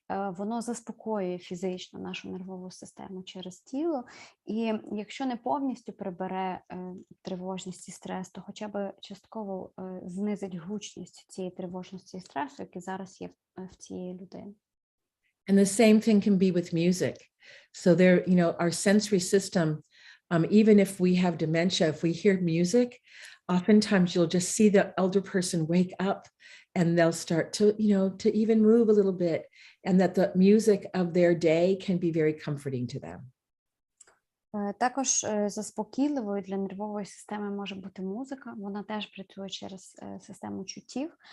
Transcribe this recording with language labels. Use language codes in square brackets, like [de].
[uk] Воно заспокоює фізично нашу нервову систему через тіло. І якщо не повністю прибере тривожність і стрес, то хоча б частково знизить гучність цієї тривожності і стресу, які зараз є в цієї людини. [en] And the same thing can be with music. So there, our sensory system, even if we have dementia, if we hear music, oftentimes you'll just see the elder person wake up and they'll start to even move a little bit, and that the music of their day can be very comforting to them. [uk] Також заспокійливою для нервової системи може бути музика. Вона теж працює через систему чуттів.